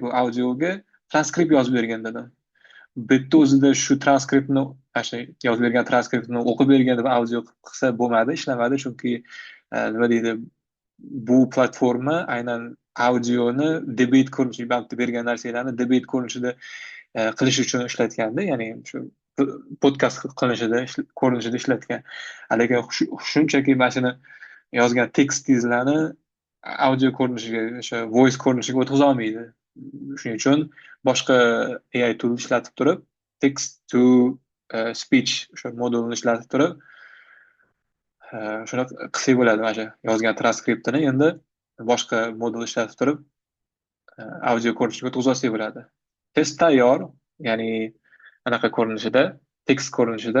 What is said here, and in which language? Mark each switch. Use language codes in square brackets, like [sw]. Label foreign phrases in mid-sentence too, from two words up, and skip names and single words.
[uz] U audioga transkript yozib bergan dedim. Bitta o'zida shu transkriptni, mana yozib bergan transkriptni o'qib bergan deb audio qilsa bo'lmadi, ishlamadi, chunki nima deydi, bu platforma aynan audioni debate ko'rinishida bergan narsalarni debate ko'rinishida qilish uchun ishlatganda, ya'ni shu podkast ko'rinishida ishlatgan. Lekin shunchaki mana shuni yozgan tekstingizlarni audio ko'rinishiga, o'sha voice ko'rinishiga o'tkaza olmaydi. Shuning uchun boshqa [en] AI tool [uz] ishlatib turib, [en] text to speech [uz] o'sha modulni ishlatib turib, shuni qilsak bo'ladi. Mana shu yozgan transkriptini endi boshqa modul ishlatib turib, audio ko'rinishiga o'tkaza olsak bo'ladi. Test tayyor, ya'ni anaqa ko'rinishida, tekst ko'rinishida.